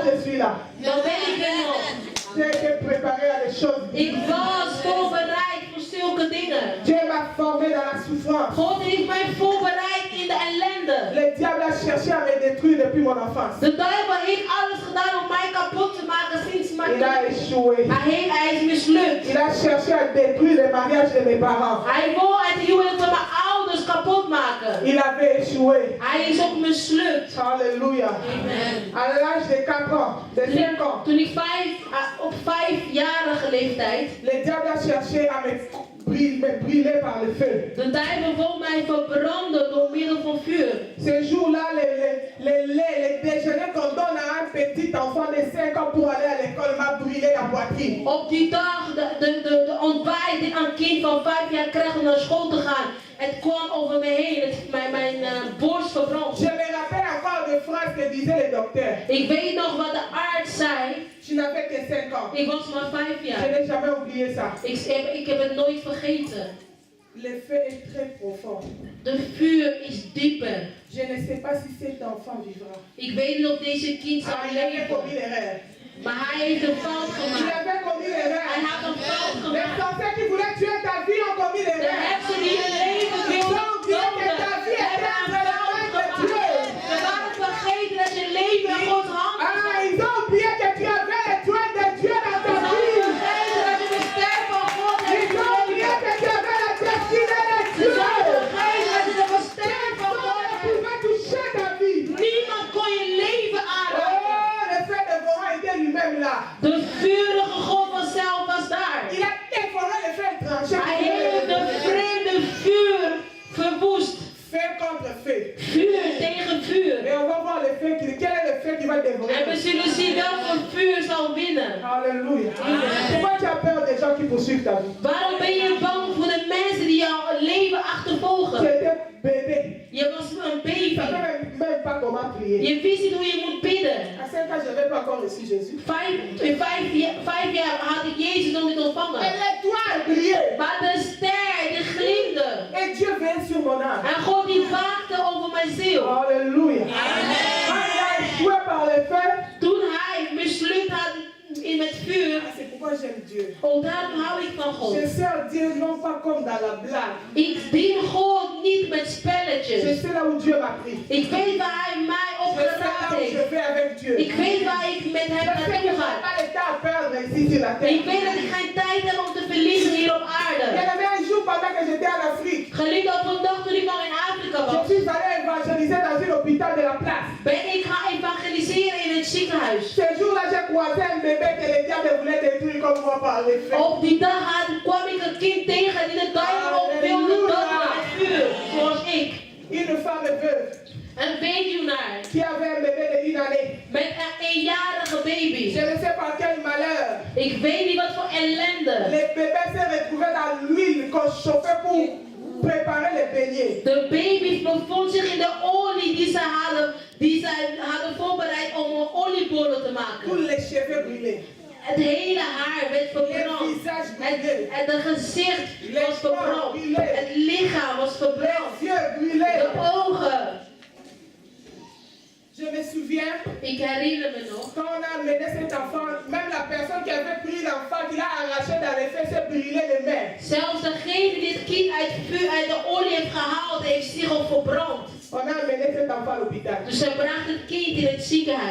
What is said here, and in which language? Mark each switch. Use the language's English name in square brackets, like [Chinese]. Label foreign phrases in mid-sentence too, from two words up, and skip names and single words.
[French] suis là. [Dutch] Dan ben ik er nog. [French] J'ai été préparé à des choses. [Dutch] Ik was voorbereid voor zulke dingen. [French] Dieu m'a formé dans la souffrance. [Dutch] God heeft mij voorbereid in de ellende. [French] Le diable a cherché à me détruire depuis mon enfance. [Dutch] De duivel heeft alles gedaan om mij kapot te maken sinds mijn [French] Il a [Dutch] kind. [French] échoué. [Dutch] Hij is mislukt. [French] Il a cherché à détruire le mariage de mes parents. [Dutch] Hij wil het huwelijk van mijn ouders kapot maken. [French] Il avait échoué. [Dutch] Hij is ook mislukt. [French] Alléluia. Amen. À l'âge de 4 ans, de 5 ans, [Dutch] Toen ik op 5-jarige leeftijd, [French] le diable a cherché à me brûler par le feu. [Dutch] de duivel wil mij verbranden door middel van vuur. [French] Ce jour-là, le déjeuner qu'on donne à un petit enfant de 5 ans pour aller à l'école m'a brûlé la poitrine. [Dutch] Op die dag, de ontbijt die een kind van 5 jaar krijgt om naar school te gaan. Het kwam over me heen, mijn borst verbrand. [French] Je me rappelle encore des phrases que disait le docteur. [Dutch] Ik weet nog wat de arts zei. [French] Tu n'avais que 5 ans. [Dutch] Ik was maar 5 [French] Je [Dutch] jaar. [French] n'ai jamais oublié ça. [Dutch] Ik heb het nooit vergeten. [French] Le feu est très profond. [Dutch] De vuur is dieper. [French] Je ne sais pas si cet enfant vivra. [Dutch] Ik weet niet of deze kind zal [French] Il avait [Dutch] leven. [French] commis l'erreur. [Dutch] Maar hij heeft een fout [French] Il [Dutch] gemaakt. [French] avait commis l'erreur. [Dutch] Hij had een fout [French] Les [Dutch] gemaakt. [French] sorciers qui voulaient tuer ta vie ont commis [Dutch] De [French] l'erreur. [Dutch] heksen die je leven wilden doden, hebben een fout gemaakt. We waren vergeten dat je leven in Gods handen [French] Ah, [Dutch] is. [French] ils ont oublié que tu avais les doigts de Dieu dans [Dutch] We [French] ta [Dutch] waren [French] vie. [Dutch] vergeten dat je de ster van God hebt [French] Ils ont oublié [Dutch] gekregen. [French] que tu avais la destinée de [Dutch] Ze [French] Dieu. [Dutch] zijn vergeten dat je de ster van God [French] Personne ne [Dutch] hebt. [French] pouvait toucher ta vie. [Dutch] Niemand kon je leven aanraken. [French] Oh, le fait de voir était lui-même là. [Dutch] De vurige God vanzelf was daar. [French] Il a dévoré le feu tranché. [Dutch] Hij heeft de vreemde vuur verwoest. [French] Feu contre feu. [Dutch] Vuur tegen vuur. [French] Et on va voir le feu. Quel est le feu qui va dévorer? [Dutch] En we zullen zien welke vuur zal winnen. [French] Alléluia. Pourquoi tu as peur des gens qui poursuivent ta vie? [Dutch] Waarom ben je bang voor de mensen die jouw leven [French] Tu [Dutch] achtervolgen? [French] étais bébé. [Dutch] Je was een [French] Tu [Dutch] baby. [French] ne savais même pas comment prier. [Dutch] Je wist niet hoe je moet bidden. [French] À 5 ans, je n'avais pas encore reçu Jésus. [Dutch] In 5 jaar had ik Jezus nog niet [French] Et [Dutch] ontvangen. [French] l'étoile brillait. [Dutch] Maar de ster, die glimde. [French] Et Dieu vint sur mon âme. [Dutch] En God die waakte over mijn ziel. [French] Alléluia. Quand il a échoué par le feu, [Dutch] Toen hij mislukt had met vuur. [French] ah, c'est pourquoi j'aime Dieu. [Dutch] Oh, daarom hou ik van God. [French] Je sers Dieu non pas comme dans la blague. [Dutch] Ik dien God niet met [French] Je [Dutch] spelletjes. [French] sais là où Dieu m'a pris. [Dutch] Ik weet waar hij mij [French] Je sais là [Dutch] opgeraakt [French] où je [Dutch] heeft. [French] vais avec Dieu. [Dutch] Ik weet waar ik met hem [French] Je sais que je [Dutch] naartoe [French] n'ai [Dutch] ga. [French] pas le temps à perdre ici sur la [Dutch] Ik [French] terre. [Dutch] weet dat ik geen tijd heb om te verliezen hier op [French] Il y [Dutch] aarde. [French] en avait un jour pendant que j'étais en Afrique. [Dutch] Geliefd, op een dag toen ik nog in Afrika [French] Je [Dutch] was, [French] suis allé évangéliser dans un hôpital de la place. [Dutch] ben ik gaan evangeliseren in het ziekenhuis. [French] Ce jour-là, j'ai croisé un bébé que le diable voulait détruire comme moi par les feux. [Dutch] Op die dag kwam ik een kind tegen die de duivel op wilde doden met vuur, zoals ik. [French] Une femme veuve [Dutch] Een weduwnaar [French] qui avait un bébé de 1 année. [Dutch] met een eenjarige baby. [French] Je ne sais pas quel malheur. [Dutch] Ik weet niet wat voor ellende. [French] Le bébé s'est retrouvé dans l'huile qu'on chauffait pour préparer les beignets. [Dutch] De baby bevond zich in de olie die ze hadden voorbereid om een oliebollen te [French] Tous [Dutch] maken. [French] les cheveux brûlés. [Dutch] Het hele haar werd [French] Le [Dutch] verbrand. [French] visage brûlé. [Dutch] Het gezicht was verbrand. Het lichaam was [French] Les [Dutch] verbrand. [French] yeux brûlés. [Dutch] De ogen. [French] Je me souviens, [Dutch] Ik herinner me nog. [French] quand on a amené cet enfant, même la personne qui avait pris l'enfant, qui l'a arraché dans les fesses, s'est brûlé les mains. [Dutch] Zelfs degene die het kind uit de olie heeft gehaald, heeft zich al verbrand. [French] On a amené cet enfant à l'hôpital. [Dutch] Dus zij bracht het kind in het ziekenhuis.